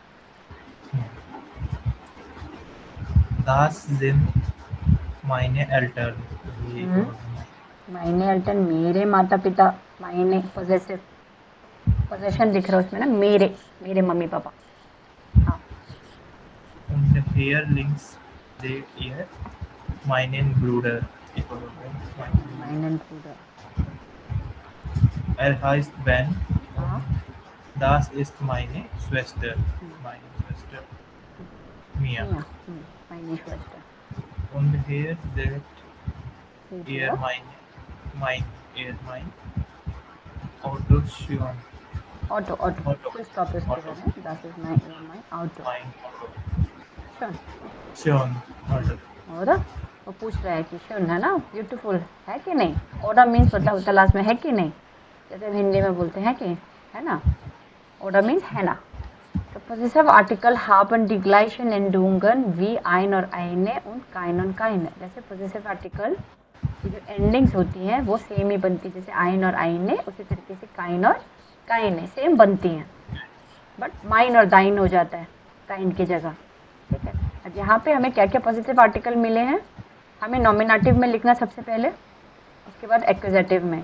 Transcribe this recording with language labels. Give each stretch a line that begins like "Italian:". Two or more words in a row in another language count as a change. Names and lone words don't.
German: Das sind meine Eltern। meine Eltern
Hindi: मेरे माता पिता। माइने पोजेसिव, पोजेशन दिख रहा है उसमें ना, मेरे, मेरे मम्मी पापा। हाँ,
German: Und hier links seht ihr meinen Bruder। meinen Bruder. Er heißt Ben।
Hindi: हाँ,
German: Das ist meine Schwester। Meine Schwester Mia। meine Schwester. Und hier seht ihr mein Auto schon।
Hindi: ऑटो, ऑटो
English: full stop
Hindi: इसके बाद है।
English: that is my auto.
German: Mein Auto शन, schon Auto।
Hindi: और वो पूछ रहा है कि शन है ना, ब्यूटीफुल है कि नहीं। ओडा मीन्स मतलब होता लास्ट में है कि नहीं, जैसे हिंदी में बोलते हैं कि है ना। ओडा मीन्स है ना। तो
English: possessive article
German: haben die gleichen Endungen wie ein और eine und kein und keine।
Hindi: जैसे
English: possessive article
Hindi: की जो एंडिंग्स होती हैं वो सेम ही बनती है, जैसे ein और eine, उसी तरीके से
German: kein और keine
Hindi: सेम बनती हैं, बट माइन और दाइन हो जाता है काइन की जगह। ठीक है, अब यहाँ पे हमें क्या क्या
English: positive article
Hindi: मिले हैं। हमें नॉमिनेटिव में लिखना सबसे पहले, उसके बाद एक्यूजेटिव में।